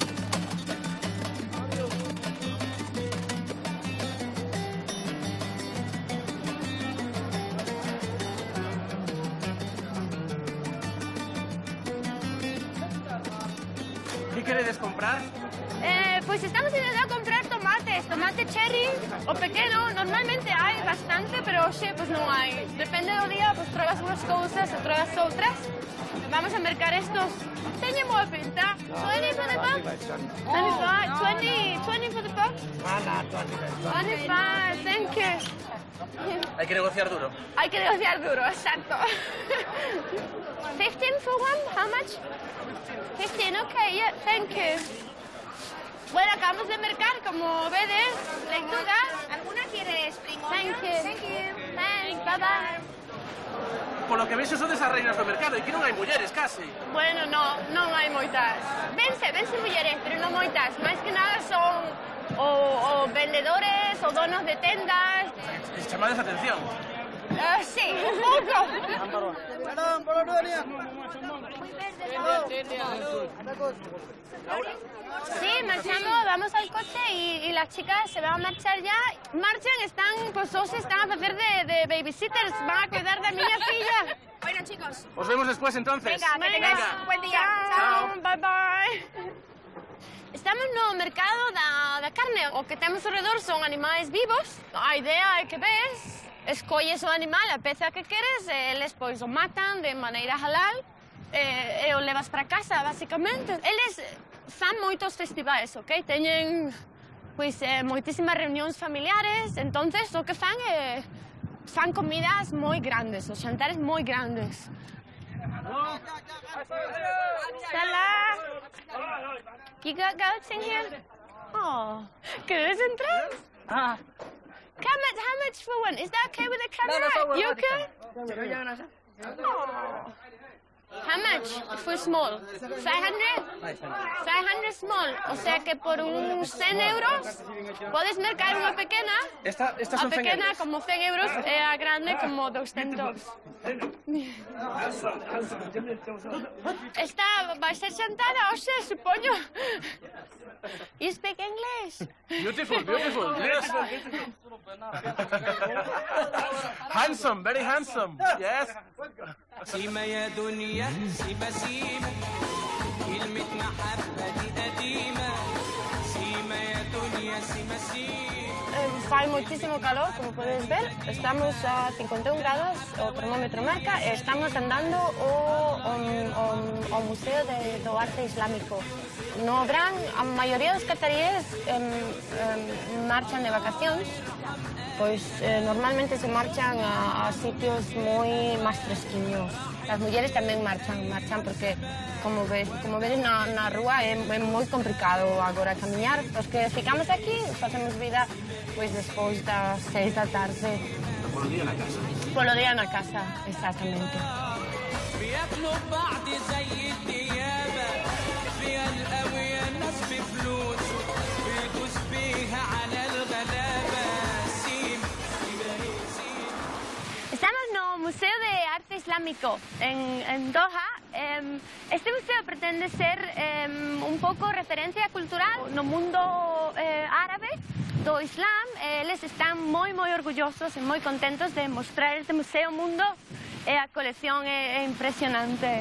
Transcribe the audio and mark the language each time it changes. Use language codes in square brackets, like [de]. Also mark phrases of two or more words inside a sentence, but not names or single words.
[gl] ¿Qué queredes comprar? [es] Pues estamos intentando comprar tomate cherry [gl] o pequeno. Normalmente hai bastante, pero hoxe pues non hai. Depende do día, pues probas unhas cousas e probas outras. Vamos a mercar estos. Teñen boa pinta. [en] 20 for the box? 25? 20 for the box? 25, thank you. [es] Hay que negociar duro. Hay que negociar duro, exacto. [en] 15 for one? How much? 15, okay, yeah, thank you. [gl] Bueno, acabamos de mercar, como vedes, leitugas. [es] ¿Alguna quiere [en] spring onion? Thank you. Thank you. Thanks, bye-bye. [es] Por lo que ves, [gl] son desas reinas do mercado e que non hai mulleres, casi. Bueno, non hai moitas. Vense mulleres, pero non moitas. Máis que nada son o vendedores ou donos de tendas. Chamades a atención. Sí, un pouco. Sí, marchamos, [es] vamos al coche y las chicas se van a marchar ya. Marchan, están, pues os están a hacer de babysitters, van a cuidar de [gl] miña filla. [es] Bueno, chicos. Os vemos después, entonces. Venga, que tengáis un buen día. Chao, [en] bye bye. [gl] Estamos no mercado da carne. O que temos ao redor son animais vivos. A idea é que ves, escolles o animal, a peza que queres, e eles pois o matan de maneira halal e o levas para casa, basicamente. Eles fan moitos festivais, ok? Teñen pois moitísimas reunións familiares, entonces o que fan é fan comidas moi grandes, os xantares moi grandes. Hola. [en] You got goats in here? [es] Oh, ¿quieres entrar? [en] How much for one? Is that okay with the camera? You okay? Oh. How much for small? 500? 500 small. [es] O sea que [gl] por uns 100 euros podes mercar unha pequena. Estas A son 100 pequena euros. como 100 euros e a grande como 200. Esta vai ser sentada hoxe, supoño. [en] You speak English? Beautiful, beautiful. Yes. Handsome, very handsome. Yes. [ar] سيما يا دنيا سيما سيما كلمة محبة دي قديمة سيما يا دنيا سيما سيما [gl] Fai muchísimo calor, como podes ver. Estamos a 51 grados, o termómetro marca, e estamos andando ao Museo do Arte Islámico. No verán, a maioría dos cataríes marchan de vacacións, pois normalmente se marchan a sitios moi máis fresquiños. As mulleres tamén marchan porque, como vedes na rúa, é moi complicado agora camiñar. Os que ficamos aquí facemos vida pois despois das 6 da tarde. Polo día na casa. Polo día na casa, exactamente. [ar] بياكلوا بعض زي الديابة فيها القوية ناس بفلوس بيدوس بيها على الغلابة سيما [gl] Estamos no Museo de Arte Islámico en Doha. Este museo pretende ser un pouco referencia cultural no mundo árabe do Islam. Eles están moi orgullosos e moi contentos de mostrar este museo ao mundo e a colección é impresionante.